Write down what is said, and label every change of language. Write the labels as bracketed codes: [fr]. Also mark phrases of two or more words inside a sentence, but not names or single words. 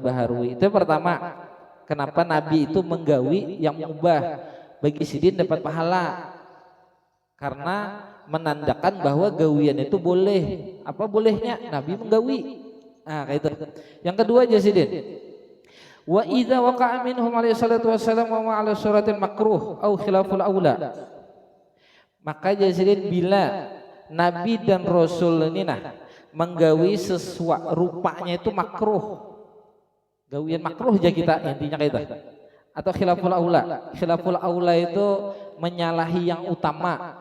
[bjn] Itu pertama, kenapa Nabi itu menggawi yang mubah, bagi sidin dapat pahala, karena menandakan bahwa gawian itu boleh. Apa bolehnya? Nabi menggawi. Nah, kayak itu. Yang kedua aja sidin, [ar] وإذا وقع منهم عليه الصلاة والسلام على صورة مكروه أو خلاف الأولى, [bjn] maka jasidin bila Nabi dan Rasul ini nah menggawi sesuatu rupanya itu makruh, gawian makruh aja kita intinya kayak itu, atau [ar] خلاف الأولى. خلاف الأولى [bjn] itu menyalahi yang utama.